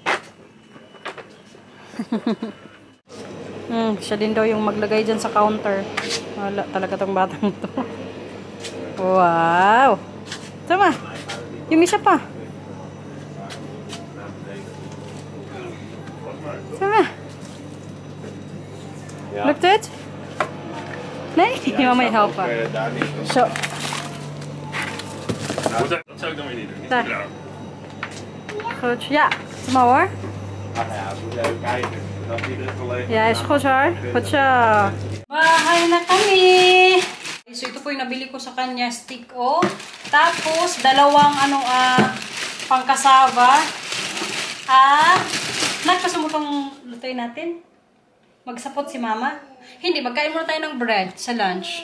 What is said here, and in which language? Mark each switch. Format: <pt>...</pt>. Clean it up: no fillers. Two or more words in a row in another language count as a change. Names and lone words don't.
<tl>Siya din daw yung maglagay dyan sa counter. Wala talaga tong batang to. Wow! Tama. Yung isa pa. Tama.</tl> <nl>Lukt het? Nee? Ja, mama, je helpen. Zo. Nou, dat zou ik dan weer niet doen. Daar. Goed. Ja, kom maar hoor. Ach ja, we moeten even kijken. Dat die er collega. Ja, is goed hoor. Goed zo.</nl> <tl>Bahay na kami. So, ito po yung nabili ko sa kanya, stick o. Tapos, dalawang pangkasava. Nagpasumutong lutuin natin. Magsapot si mama. Hindi, magkain muna tayo ng bread sa lunch.</tl>